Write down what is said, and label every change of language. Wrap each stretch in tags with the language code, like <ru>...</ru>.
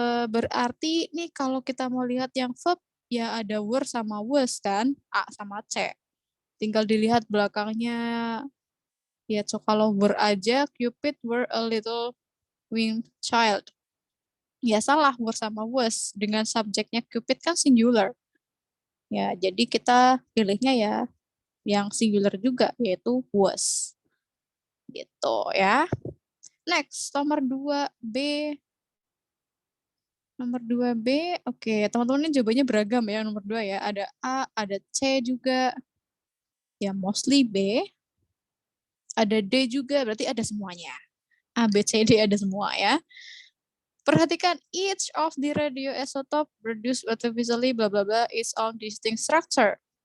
<id>Berarti nih kalau kita mau lihat yang verb ya ada were sama was kan, A sama C. Tinggal dilihat belakangnya. Ya, so kalau were aja,</id> <en>Cupid were a little winged child.</en> <id>Ya salah, were sama was. Dengan subjeknya Cupid kan singular. Ya, jadi kita pilihnya ya yang singular juga, yaitu was. Gitu ya. Next, nomor 2B. Nomor 2B, oke. Teman-teman ini jawabannya beragam ya, nomor 2 ya. Ada A, ada C juga. Ya,</id> <en>mostly B.</en> <id>Ada D juga, berarti ada semuanya. A, B, C, D ada semua ya. Perhatikan,</id> <en>each of the radioisotope produced artificially bla bla bla is on distinct structure.</en>